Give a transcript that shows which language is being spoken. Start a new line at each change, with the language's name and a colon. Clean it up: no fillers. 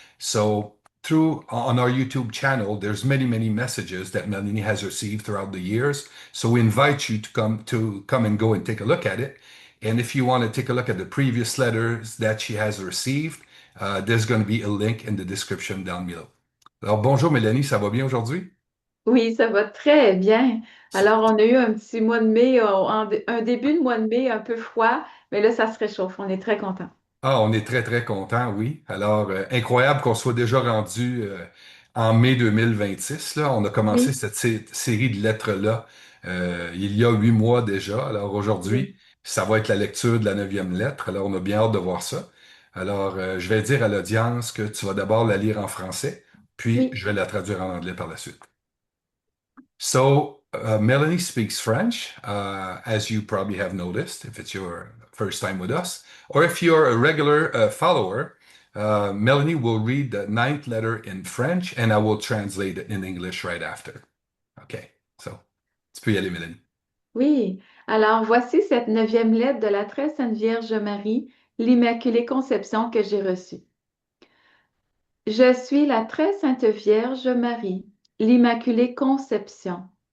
English: So through on our YouTube channel, there's many messages that Melanie has received throughout the years. So we invite you to come and go and take a look at it. And if you want to take a look at the previous letters that she has received, there's going to be a link in the description down below.
French: Alors bonjour Mélanie, ça va bien aujourd'hui? Oui, ça va très bien. Alors, on a eu un petit mois de mai, un début de mois de mai un peu froid, mais là, ça se réchauffe. On est très contents. Ah, on est très content, oui. Alors, incroyable qu'on soit déjà rendu en mai 2026. Là. On a commencé Oui, cette série de lettres-là il y a 8 mois déjà. Alors oui, aujourd'hui, ça va être la lecture de la neuvième lettre. Alors, on a bien hâte de voir ça. Alors, je vais dire à l'audience que tu vas d'abord la lire en français, puis oui, je vais la traduire en anglais par la suite.
English: So, Melanie speaks French, as you probably have noticed if it's your first time with us, or if you're a regular follower. Melanie will read the ninth letter in French, and I will translate it in English right after. Okay, so
French: tu peux y aller, Melanie. oui. Alors, voici cette neuvième lettre de la très sainte Vierge Marie, l'Immaculée Conception que j'ai reçue. Je suis la très sainte Vierge Marie, l'Immaculée Conception.